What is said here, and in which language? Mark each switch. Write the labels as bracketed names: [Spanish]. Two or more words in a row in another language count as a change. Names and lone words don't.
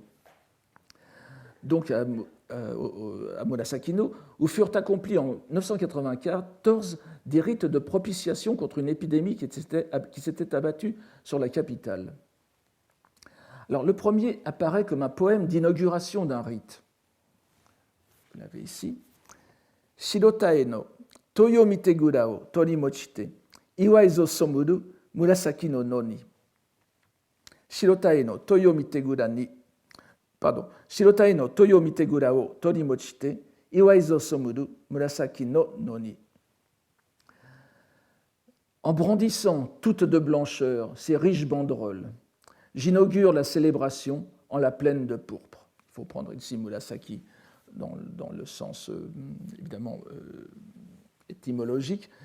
[French] Donc à Murasaki-no, où furent accomplis en 994 des rites de propitiation contre une épidémie qui s'était abattue sur la capitale. Alors, le premier apparaît comme un poème d'inauguration d'un rite. Vous l'avez ici. [Japanese] 白妙の豊御幣を取り持ちて祝ひぞ初むる紫の野に. 白妙の豊御幣に白妙の豊御幣を取り持ちて祝ひぞ初むる紫の野に. [French] En brandissant toutes de blancheur ces riches banderoles, j'inaugure la célébration en la plaine de pourpre. Il faut prendre ici Murasaki dans le sens évidemment étymologique.